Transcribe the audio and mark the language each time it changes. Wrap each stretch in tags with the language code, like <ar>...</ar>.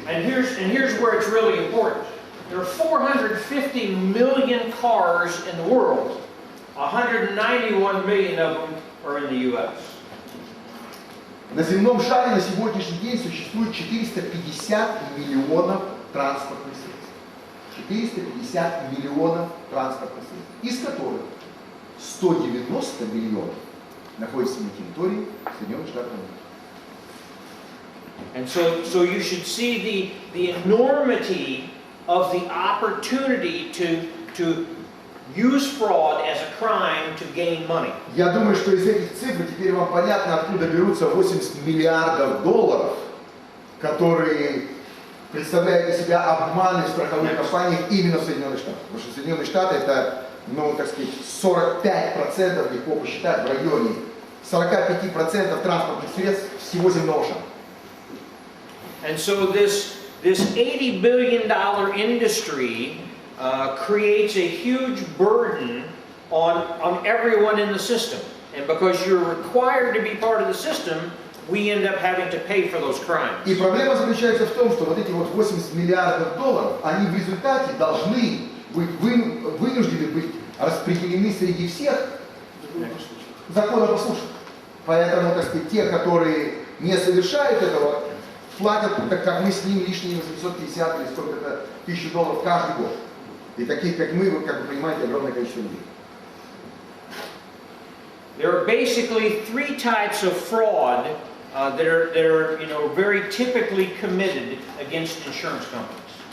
<en>And here's where it's really important. There are 450 million cars in the world. 191 million of them are in the U.S.</en> <ru>На земном шаре на сегодняшний день существует 450 миллионов транспортных средств. 450 миллионов транспортных средств, из которых 190 миллионов находятся на территории Соединенных Штатов Америки.</ru> <en>And so you should see the enormity of the opportunity to use fraud as a crime to gain money.</en> <ru>Я думаю, что из этих цифр теперь вам понятно, откуда берутся 80 миллиардов долларов, которые представляют из себя обманы в страховых компаниях именно в Соединенных Штатах. Потому что Соединенные Штаты это, ну, так сказать, 45%, легко посчитать, в районе 45% транспортных средств всего земного шара.</ru> <en>And so this $80 billion industry creates a huge burden on everyone in the system. And because you're required to be part of the system, we end up having to pay for those crimes.</en> <ru>И проблема заключается в том, что вот эти вот 80 миллиардов долларов, они в результате должны быть вынуждены быть распределены среди всех законопослушных. Поэтому, так сказать, те, которые не совершают этого, платят, так как мы с ним, лишние 850 или сколько-то $1000 каждый год. И таких, как мы, как вы понимаете, огромное количество людей.</ru> <en>There are basically three types of fraud that are very typically committed against insurance companies.</en>